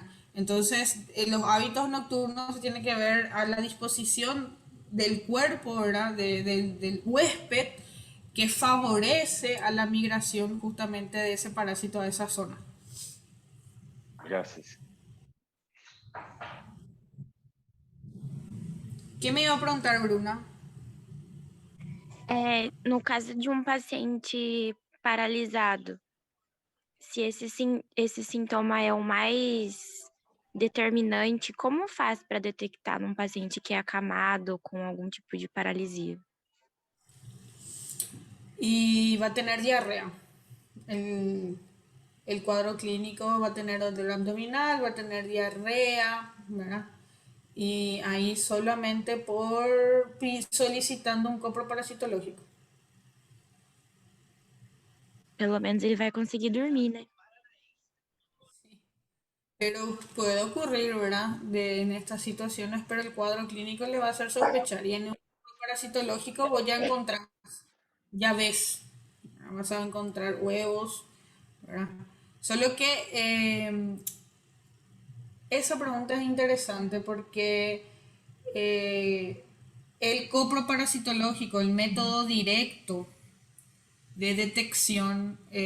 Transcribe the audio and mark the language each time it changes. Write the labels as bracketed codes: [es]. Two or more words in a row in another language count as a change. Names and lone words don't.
[es] Entonces, los hábitos nocturnos tienen que ver a la disposición del cuerpo, ¿verdad? Del huésped, que favorece a la migración justamente de ese parásito a esa zona. [pt] Graças. [es] ¿Qué me iba a preguntar, Bruna? [pt] no caso de um paciente paralisado, se esse sintoma é o mais determinante, como faz para detectar num paciente que é acamado com algum tipo de paralisia? [es] Y va a tener diarrea. El cuadro clínico va a tener dolor abdominal, va a tener diarrea, ¿verdad? Y ahí solamente solicitando un copro parasitológico. [pt] Pelo menos ele vai conseguir dormir, né? [es] Pero puede ocurrir, ¿verdad? En estas situaciones, pero el cuadro clínico le va a hacer sospechar. Y en un copro parasitológico voy a encontrar, ya ves, vas a encontrar huevos, ¿verdad? Solo que esa pregunta es interesante porque el copro parasitológico, el método directo de detección